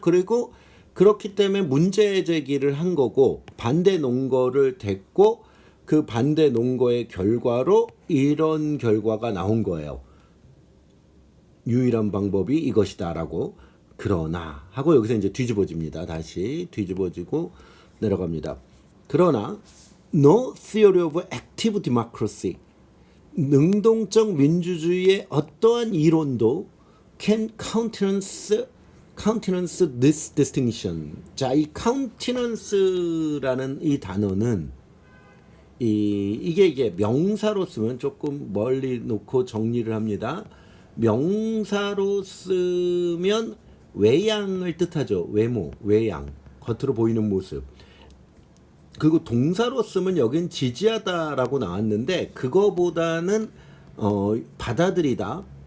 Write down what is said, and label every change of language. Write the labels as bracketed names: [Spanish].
[Korean] 그리고 그렇기 때문에 문제 제기를 한 거고 반대 논거를 댔고 그 반대 논거의 결과로 이런 결과가 나온 거예요. 유일한 방법이 이것이다라고. 그러나 하고 여기서 이제 뒤집어집니다. 다시 뒤집어지고 내려갑니다. 그러나 [English] no theory of active democracy, [Korean] 능동적 민주주의의 어떠한 이론도 [English] can countenance this distinction. [Korean] 자, 이 countenance라는 이 단어는 이게 명사로 쓰면 조금 멀리 놓고 정리를 합니다. 명사로 쓰면 외양을 뜻하죠. 외모, 외양, 겉으로 보이는 모습. 그리고 동사로 쓰면 여긴 지지하다라고 나왔는데 그거보다는 받아들이다.